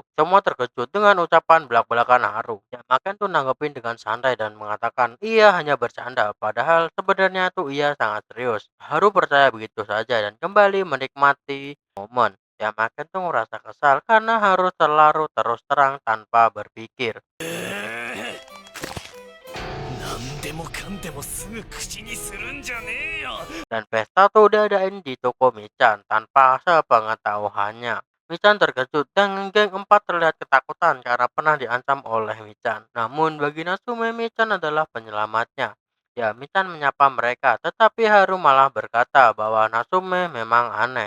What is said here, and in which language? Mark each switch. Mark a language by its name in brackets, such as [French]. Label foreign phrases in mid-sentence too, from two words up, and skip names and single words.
[Indonesian] Semua terkejut dengan ucapan belak-belakan Haru. Yamaken tuh nanggepin dengan santai dan mengatakan ia hanya bercanda. Padahal sebenarnya tuh ia sangat serius. Haru percaya begitu saja dan kembali menikmati momen. Ya makin tuh ngerasa kesal karena harus terlalu terus terang tanpa berpikir. [Japanese] 何でもかんでもすぐ口にするんじゃねえよ。 [Indonesian] Dan pesta tuh diadain di toko Michan tanpa sepengetahuannya. Michan terkejut dan geng empat terlihat ketakutan karena pernah diancam oleh Michan. Namun bagi Natsume, Michan adalah penyelamatnya. Ya, Michan menyapa mereka, tetapi Haru malah berkata bahwa Natsume memang aneh.